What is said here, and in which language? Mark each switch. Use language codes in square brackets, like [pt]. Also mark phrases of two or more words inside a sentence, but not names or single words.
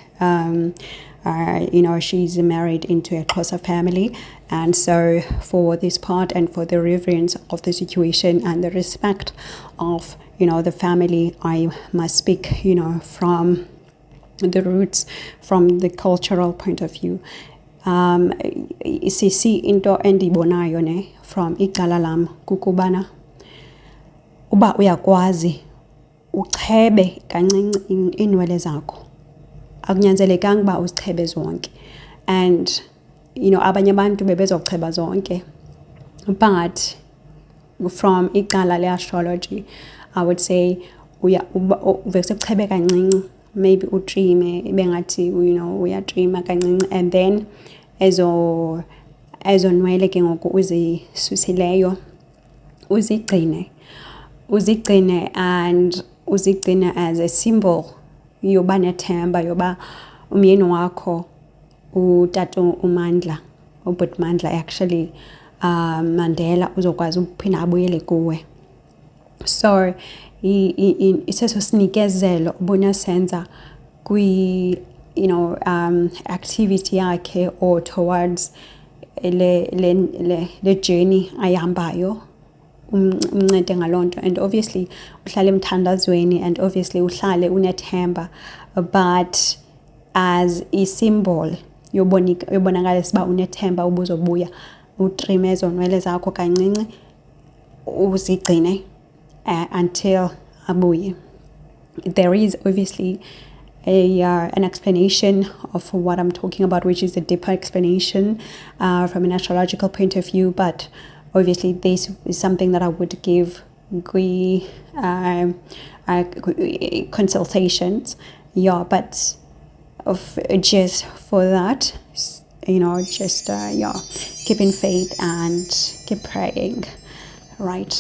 [en] She's married into a closer family, and so for this part and for the reverence of the situation and the respect of the family, I must speak from the roots, from the cultural point of view. [xh] Sisi into endibonayo ne from icala lam kukubana uba uyakwazi uchebe kancinci inwele zakho, akunyanzelekanga uba uzichebe zonke. And abanye abantu bebezocheba zonke, [en] but from [xh] icala le-astrology, [en] I would say [xh] uvese uchebe kancinci, maybe udreame bengathi uyadreama kancinci, [en] and then [xh] ezo nwele ke ngoku uzisusileyo uzigcine and uzigcine [en] as a symbol [xh] yoba nethemba, yoba umyeni wakho utata uMandla, ubhuti Mandla actually, Mandela, uzokwazi ukuphinda abuyele kuwe. So iseso sinikezelo ubona senza kwi activity yakhe [en] or towards [xh] le journey ayihambayo, umncede ngaloo nto. [en] And obviously [xh] uhlale emthandazweni, [en] and obviously [xh] uhlale unethemba, [en] but as a symbol [xh] yobonakalisa uba unethemba ubuzobuya, utrime ezo nwele zakho kancinci uzigcine until abuye. [en] There is obviously an explanation of what I'm talking about, which is a deeper explanation from an astrological point of view, but obviously this is something that I would give consultations, but just for that, keep in faith and keep praying, right?